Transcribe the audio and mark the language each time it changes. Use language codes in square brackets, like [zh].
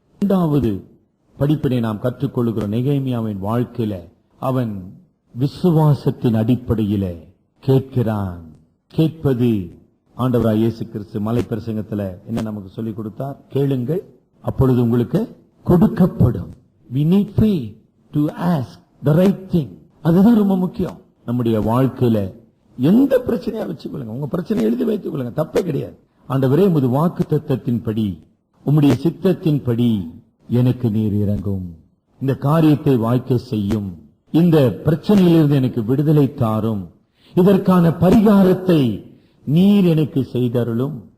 [ta] 2வது படிப்பினை நாம் கற்றுக்கொள்கிற நெகேமியாவின் வாழ்க்கையில அவன் விசுவாசத்தின் அடிப்படையில கேட்கிறான். கேட்பது. ஆண்டவராய் இயேசு கிறிஸ்து மலை பிரசங்கத்துல என்ன நமக்கு சொல்லிக் கொடுத்தார்? கேளுங்கள், அப்பொழுது உங்களுக்கு கொடுக்கப்படும். [en] We need faith to ask the right thing. [ta] அதுதான் ரொம்ப முக்கியம். நம்முடைய வாழ்க்கையில எந்த பிரச்சனையா வச்சுக்கொள்ளுங்க, உங்க பிரச்சனை எழுதி வைத்துக் கொள்ளுங்க, தப்பே கிடையாது. ஆண்டவரே, உமது வாக்குத்தத்தத்தின்படி, உம்முடைய சித்தத்தின்படி எனக்கு நீர் இறங்கும், இந்த காரியத்தை வாய்க்க செய்யும், இந்த பிரச்சனையிலிருந்து எனக்கு விடுதலை தாரும், இதற்கான பரிகாரத்தை நீர் எனக்கு செய்தருளும்.